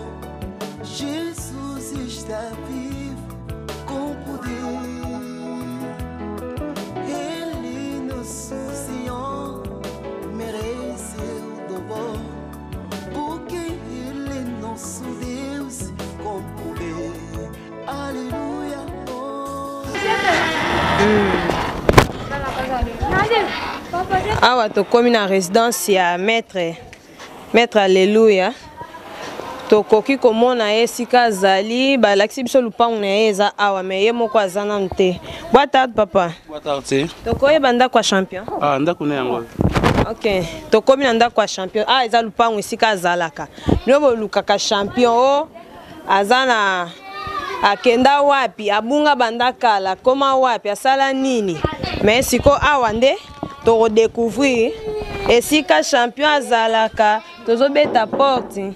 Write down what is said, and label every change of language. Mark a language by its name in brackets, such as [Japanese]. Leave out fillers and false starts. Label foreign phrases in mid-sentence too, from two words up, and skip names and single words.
[Portuguese] Jesus está vivo com poder. Ele nosso Senhor merece o louvor, porque Ele é nosso Deus com poder. Aleluia. [Lingala] Awa tokomi na résidence ya maître Alléluia. Tokoki komona esika azali balakisi biso lupango na ye eza awa me ye moko aza nanu te. [Portuguese] Boa tarde papa. Boa tarde. [Lingala] Tokoyeba ndako ya champion. Ah, ndako na yango. Ok, tokomi na ndako ya champion. Ah, eza lupango esika azalaka. Nyo bolukaka champion o aza na akenda wapi, abunga bandakala, koma wapi, asala nini. Mais siko awa nde to découvrir esika champion azalaka, tozobeta porte.